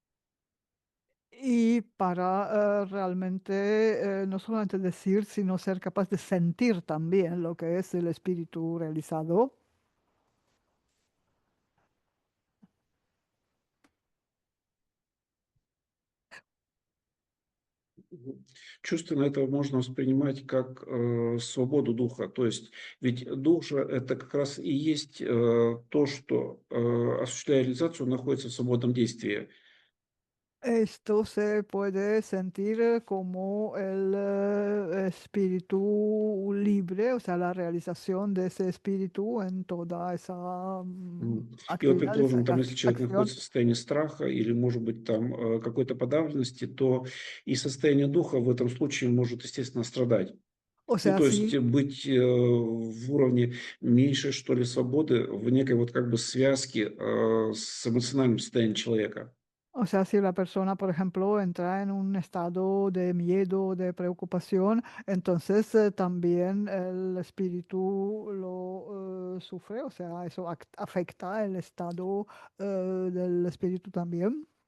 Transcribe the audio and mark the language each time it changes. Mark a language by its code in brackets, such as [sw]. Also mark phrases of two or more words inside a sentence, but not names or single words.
[es] Y para realmente no solamente decir, sino ser capaz de sentir también lo que es el espíritu realizado. [ru] Чувственно это можно воспринимать как свободу духа. То есть ведь дух же это как раз и есть то, что, осуществляя реализацию, находится в свободном действии. [es] Esto se puede sentir como el espíritu libre, o sea, la realización de ese espíritu en toda esa [ru] И вот, [es] actividad, esa [ru] предположим, там, если человек [es] acción. [ru] находится в состоянии страха или, может быть, там какой-то подавленности, то и состояние духа в этом случае может, естественно, страдать. [es] O [ru] Ну, [es] sea, [ru] то есть [es] sí. [ru] быть в уровне меньшей, что ли, свободы, в некой вот как бы связке с эмоциональным состоянием человека. [es] O sea, si la persona, por ejemplo, entra en un estado de miedo, de preocupación, entonces también el espíritu lo sufre, o sea, eso afecta el estado del espíritu también.